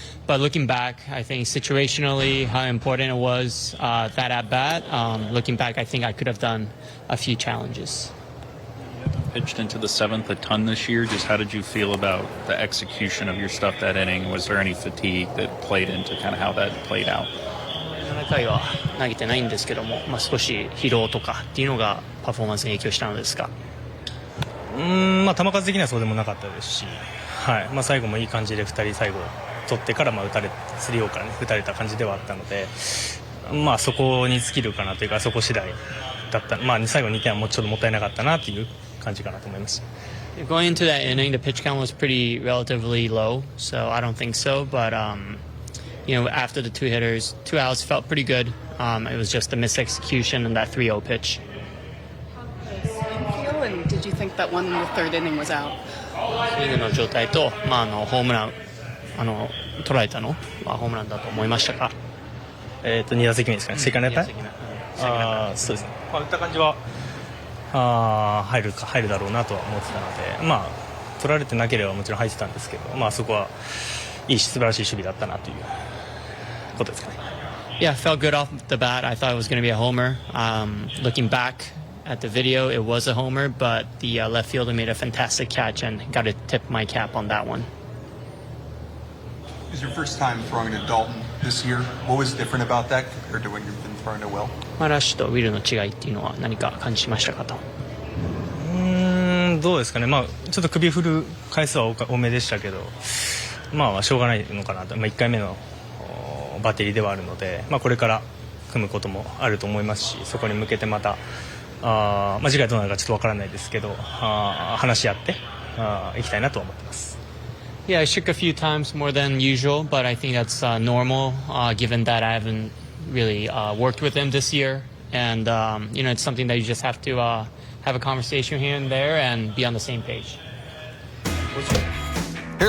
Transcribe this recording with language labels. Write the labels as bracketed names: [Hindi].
[English] But looking back, I think situationally how important it was that at bat. Looking back, I think I could have done a few challenges. Pitched into the 7th a ton this year. Just how did you feel about the execution of your stuff that inning? Was there any fatigue that played into kind of how that played out? [Japanese] 7回は投げてないんですけども、少し疲労とかっていうのがパフォーマンスに影響したのですか？球数的にはそうでもなかったですし、最後もいい感じで2人最後取ってから3オーから打たれた感じではあったので、そこに尽きるかなというか、そこ次第だった。最後2点はもうちょっともったいなかったなという感じかなと思います。 [English] Going into that inning, the pitch count was pretty relatively low, so I don't think so. But after the 2 hitters, 2 outs felt pretty good. It was just a misexecution in that 3-0 pitch. And did you think that one in the 3rd inning was out? [Japanese] スイングの状態と、ホームラン捉えたのはホームランだと思いましたか？2打席目ですかね。セカンドやった？そうですね。打った感じは入るだろうなとは思ってたので、取られてなければもちろん入ってたんですけど、そこはいい素晴らしい守備だったなということですかね。 [English] Yeah, felt good off the bat. I thought it was going to be a homer. Looking back at the video, it was a homer, but the left fielder made a fantastic catch and got to tip my cap on that one. It was your first time throwing to Dalton this year. What was different about that compared to when you've been throwing to Will? [Japanese] ラッシュとウィルの違いっていうのは何か感じましたかと？どうですかね。ちょっと首振る回数は多めでしたけど、しょうがないのかなと。 1回目のバッテリーではあるので、これから組むこともあると思いますし、そこに向けてまた次回どうなるかちょっとわからないですけど、話し合っていきたいなと思ってます。 [English] Yeah, I shook a few times more than usual, but I think that's normal given that I haven't really worked with him this year. And, it's something that you just have to have a conversation here and there and be on the same page. Here's